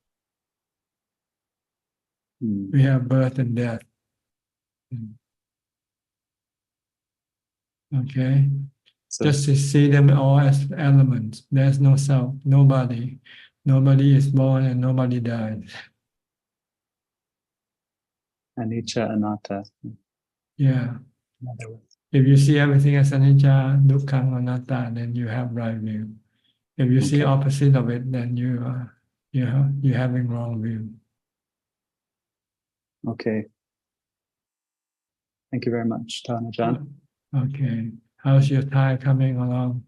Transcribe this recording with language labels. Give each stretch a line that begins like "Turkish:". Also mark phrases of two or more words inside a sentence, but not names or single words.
English: We have birth and death. Okay. So, just to see them all as elements. There's no self, nobody. Nobody is born and nobody dies.
Pali: anicca, anatta.
English: Yeah. In other words. If you see everything as
Pali: anicca, dukkha, anatta,
English: then you have right view. If you see Okay. opposite of it, then you're having wrong view. Okay. Thank you very much, Ajaan. Okay. How's your Thai coming along?